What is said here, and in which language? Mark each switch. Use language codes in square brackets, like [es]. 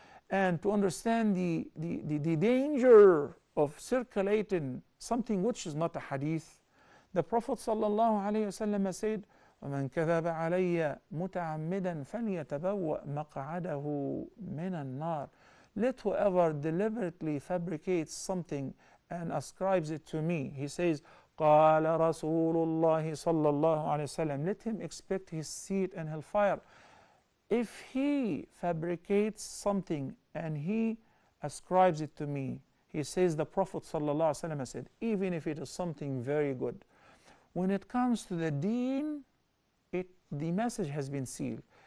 [en] And to understand the danger of circulating something which is not a hadith, the Prophet ﷺ said, [ar] وَمَنْ كَذَبَ عَلَيَّ مُتَعَمِّدًا فَلْيَتَبَوَّأْ مَقْعَدَهُ مِنَ النَّارِ. [en] Let whoever deliberately fabricates something and ascribes it to me, he says, [ar] قال رسول الله صلى الله عليه وسلم. [en] Let him expect his seat in hellfire. If he fabricates something and he ascribes it to me, he says the Prophet صلى الله عليه وسلم said, even if it is something very good, when it comes to the deen, the message has been sealed.